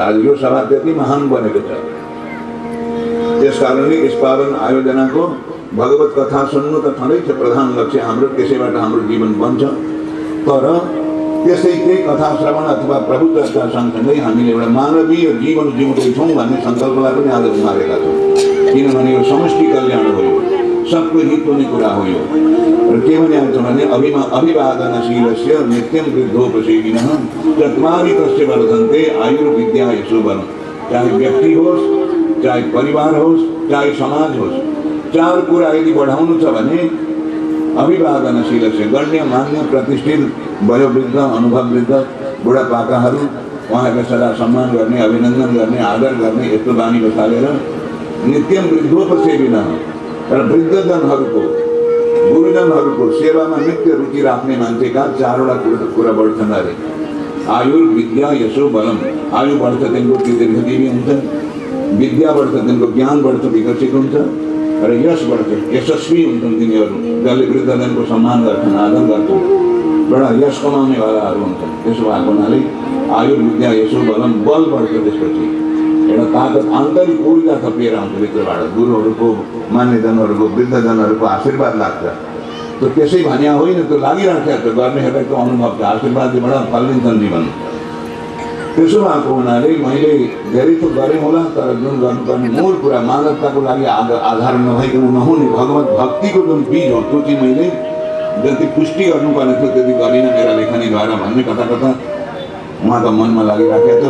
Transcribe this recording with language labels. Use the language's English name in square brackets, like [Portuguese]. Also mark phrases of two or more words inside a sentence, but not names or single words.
[Nepali] आज यो सभा त्यति महान बनेको छ। त्यसकारणले यस पावन आयोजनाको भगवत कथा सुन्नु त छँदै छ प्रधान लक्ष्य हाम्रो, त्यसैबाट हाम्रो जीवन बन्छ। तर त्यसै त्यही कथा श्रवण अथवा प्रभु चर्चा सँगसँगै हामीले एउटा मानवीय जीवन जिउँदैछौँ भन्ने सङ्कल्पलाई पनि आज उमारेका छौँ। किनभने यो समष्टि कल्याण हो, यो सबको हित हुने कुरा हो। यो र के भनिएको छ भने [Sanskrit] अभिवादनशीलस्य नित्यं वृद्धोपसेविनः चत्वारि तस्य वर्धन्ते आयुर्विद्या यशोबलम्। [Nepali] चाहे व्यक्ति होस्, चाहे परिवार होस्, चाहे समाज होस्, चार कुरा यदि बढाउनु छ भने अभिवादनशीलस्य गण्य मान्य प्रतिष्ठित वयोवृद्ध अनुभववृद्ध बुढापाकाहरू उहाँहरूलाई सदा सम्मान गर्ने, अभिनन्दन गर्ने, आदर गर्ने यस्तो बानी बसालेर [Sanskrit] नित्यम वृद्धोपसेविनः [Nepali] र वृद्धजनहरूको, गुरुजनहरूको सेवामा नित्य रुचि राख्ने मान्छेका चारवटा कुरा बढ्छन् अरे। [Sanskrit] आयुर्विद्या यशो बलम। [Nepali] आयु बढ्छ तिनको दीर्घजीवी हुन्छन्, विद्या बढ्छ तिनको ज्ञान बढ्छ विकसित हुन्छ, र यश बढ्छ यशस्वी हुन्छन् तिनीहरू, जसले वृद्धजनको सम्मान गर्छन्, आदर गर्छन्, बडा यश कमाउनेवालाहरू हुन्छन्। त्यसो भएको हुनाले [Sanskrit] आयुर्विद्या यशो बलम, [Nepali] बल बढ्छ। त्यसपछि एउटा ताकत, आन्तरिक ऊर्जा थपिएर आउँछ भित्रबाट। गुरुहरूको, मान्यजनहरूको, वृद्धजनहरूको आशीर्वाद लाग्छ। त्यो त्यसै भन्या होइन, त्यो लागिराखेको छ, गर्नेहरूलाई त्यो अनुभव छ। आशीर्वादबाट फलिन्छन् जीवन। त्यसो भएको हुनाले मैले धेरै त गरेँ होला, तर जुन गर्नुपर्ने मूल कुरा मानवताको लागि आधार नभइकन नहुने भगवत भक्तिको जुन बीज हो त्यो चाहिँ मैले जति पुष्टि गर्नुपर्ने थियो त्यति गरिनँ मेरा लेखनीद्वारा भन्ने कता कता उहाँको मनमा लागिराखेको थियो।